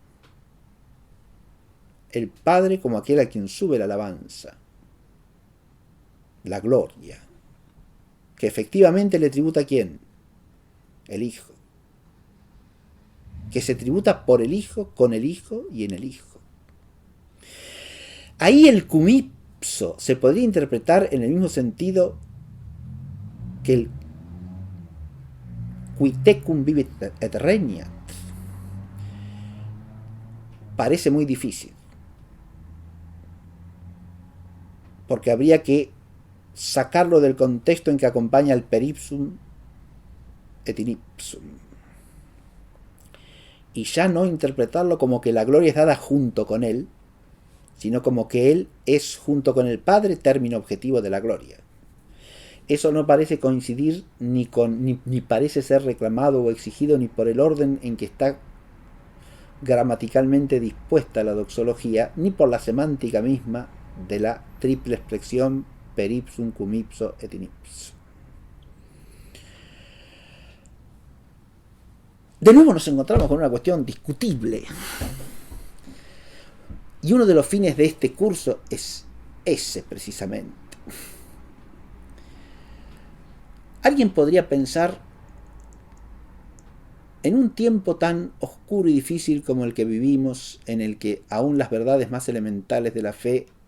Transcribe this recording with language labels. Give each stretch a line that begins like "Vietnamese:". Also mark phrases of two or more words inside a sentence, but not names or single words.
Spanish: El Padre como aquel a quien sube la alabanza, la gloria, que efectivamente le tributa ¿a quién? El Hijo. Que se tributa por el Hijo, con el Hijo y en el Hijo. Ahí el
Latin: cum ipso
Spanish: se podría interpretar en el mismo sentido que el
Latin: qui tecum vivit et regnat.
Spanish: Parece muy difícil, porque habría que sacarlo del contexto en que acompaña el
Latin: per ipsum et in ipsum,
Spanish: y ya no interpretarlo como que la gloria es dada junto con él, sino como que él es junto con el Padre término objetivo de la gloria. Eso no parece coincidir ni parece ser reclamado o exigido ni por el orden en que está gramaticalmente dispuesta la doxología, ni por la semántica misma de la triple expresión
Latin: per ipsum cum ipso et in ipso.
Spanish: De nuevo nos encontramos con una cuestión discutible. Y uno de los fines de este curso es ese precisamente. Alguien podría pensar En un tiempo tan oscuro y difícil como el que vivimos, en el que aún las verdades más elementales de la fe